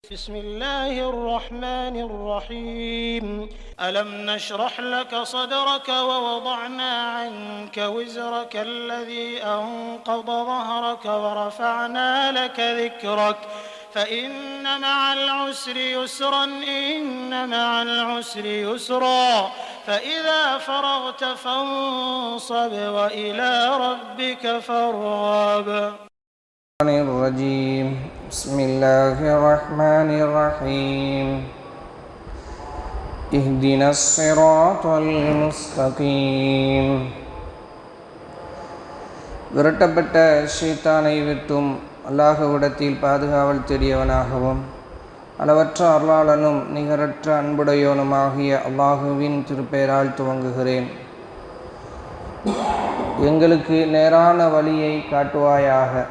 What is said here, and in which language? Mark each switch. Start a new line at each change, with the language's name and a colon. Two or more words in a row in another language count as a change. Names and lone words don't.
Arabic: بسم الله الرحمن الرحيم ألم نشرح لك صدرك ووضعنا عنك وزرك الذي أنقض ظهرك ورفعنا لك ذكرك فإن مع العسر يسرا إن مع العسر يسرا فإذا فرغت فانصب وإلى ربك فارغب. الرجيم بسم الله الرحمن الرحيم اهدنا الصراط المستقيم.
Tamil: விரட்டப்பட்ட ஷைத்தானை விட்டும் அல்லாஹ்விடத்தில் பாதுகாவல் தேடியவனாகவும் அளவற்ற அருளாளனும் நிகரற்ற அன்புடையோனுமாகிய அல்லாஹுவின் திருப்பெயரால் துவங்குகிறேன். எங்களுக்கு நேரான வழியை காட்டுவாயாக.